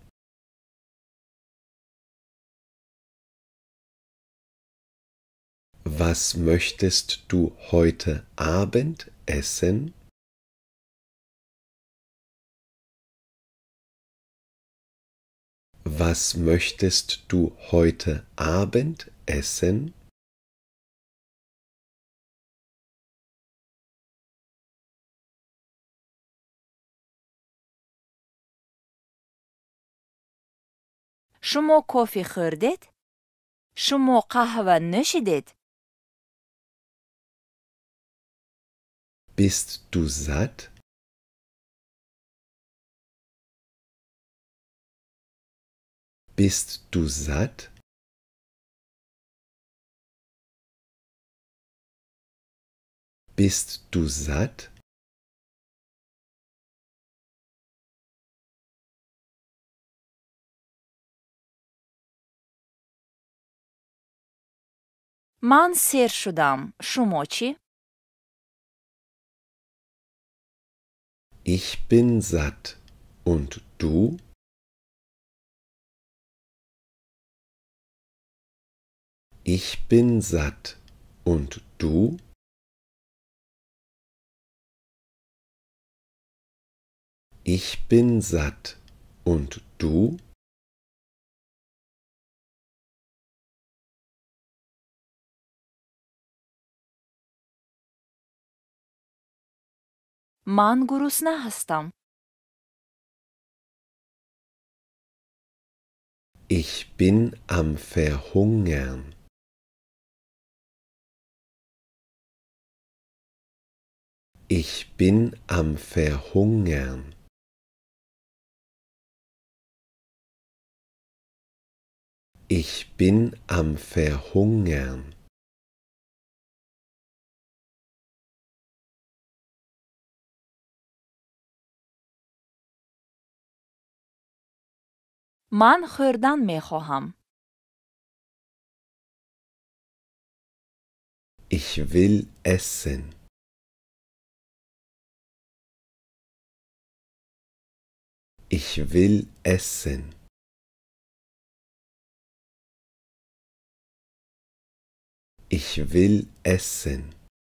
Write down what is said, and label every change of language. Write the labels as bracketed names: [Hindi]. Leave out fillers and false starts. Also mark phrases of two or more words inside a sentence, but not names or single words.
[German] Was möchtest du heute Abend essen? Was möchtest du heute Abend essen? [Persian] شما کافی خوردید؟ شما قهوه نوشیدید؟ [German] Bist du satt? Bist du satt? Bist du satt? [Persian] من سیر شدم. شما چی؟ [German] Ich bin satt. Und du? Ich bin satt. Und du? Ich bin satt. Und du? [Persian] من گرسنه هستم. [German] Ich bin am Verhungern. Ich bin am Verhungern. Ich bin am Verhungern. [Persian] من خوردن می خواهم. [German] Ich will essen. Ich will essen. Ich will essen.